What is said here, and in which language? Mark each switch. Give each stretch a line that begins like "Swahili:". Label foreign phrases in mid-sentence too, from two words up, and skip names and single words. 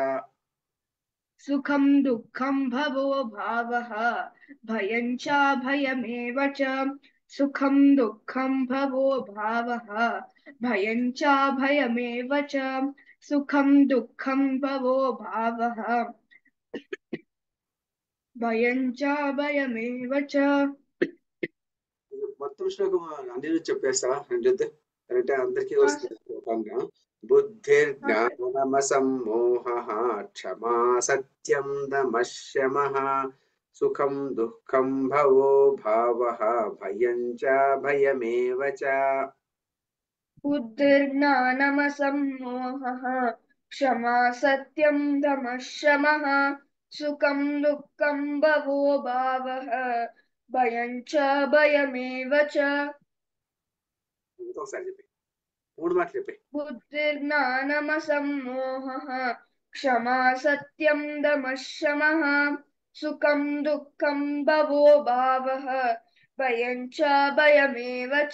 Sanskrit: सुखं दुःखं भवो भावः भयं च भयमेव च सुखं दुःखं भवो भावः भयं च भयमेव च सुखं दुःखं भवो भावः भयं च भयमेव च.
Telugu: మొత్తం శ్లోకం అన్ని చెప్పేస్తావా? అంటే అందరికీ వస్తుంది.
Sanskrit: బుద్ధిర్జ్ఞానమసమ్మోహః క్షమా సత్యం దమః శమః సుఖం దుఃఖం భవో భావః భయం చ భయమేవ చ. बुद्धिर्ज्ञानमसम्मोहः क्षमा सत्यं दमः शमः सुखं दुःखं भवो भावः భయం చ భయమేవ చ
Telugu: ఇంకొకసారి చెప్పి 3 మాటలు చెప్పి.
Sanskrit: బుద్ధిర్జ్ఞానమసమ్మోహః క్షమా సత్యం దమః శమః సుఖం దుఃఖం భవో భావః భయం చ భయమేవ చ